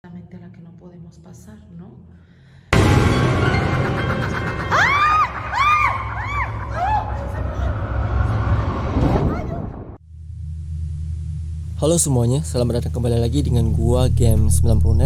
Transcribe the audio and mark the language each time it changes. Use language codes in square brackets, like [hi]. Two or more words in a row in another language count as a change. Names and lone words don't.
[es] frente a la que no podemos pasar, ¿no? [id] Halo semuanya, selamat datang kembali lagi dengan gua Game 90net.